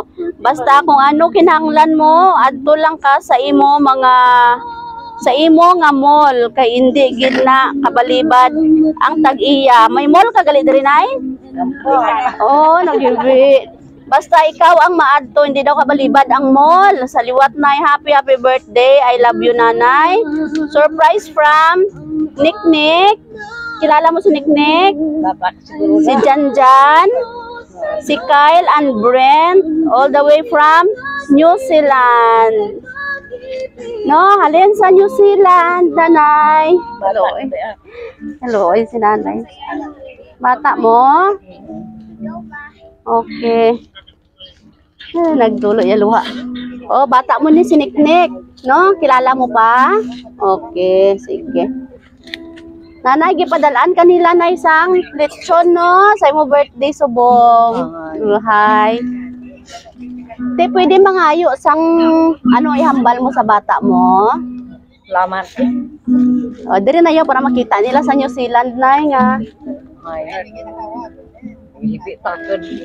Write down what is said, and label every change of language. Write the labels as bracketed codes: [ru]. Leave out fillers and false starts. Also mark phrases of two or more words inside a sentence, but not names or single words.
[hil] Basta kung ano kinahanglan mo, adto lang ka sa imo nga mall kay indi gid na kabalibad ang tag-iya. May mall ka gali diri nay? Oh, nagibi. Basta ikaw ang maadto, hindi daw kabalibad ang mall. Sa liwat nay, [en] happy birthday. I love you nanay. Surprise from Nick. [hil] Kilala mo si Nick? Si Janjan, si Kyle and Brent, [en] all the way from New Zealand. [hil] No, halin sa New Zealand, nanay. Hello, ay si nanay. Bata mo? Okay. Nagdulo ya luha. Oh, bata mo ni si Nick, no? Kilala mo pa? Okay, sige. Nanay, gipadalaan kanila na isang lechon, no? Sa imo birthday subong. Hi. Te, pwede mangayo sang ano ihambal mo sa bata mo? Salamat. O, diri na yun para makita nila sa New Zealand na nga. Hibit ako.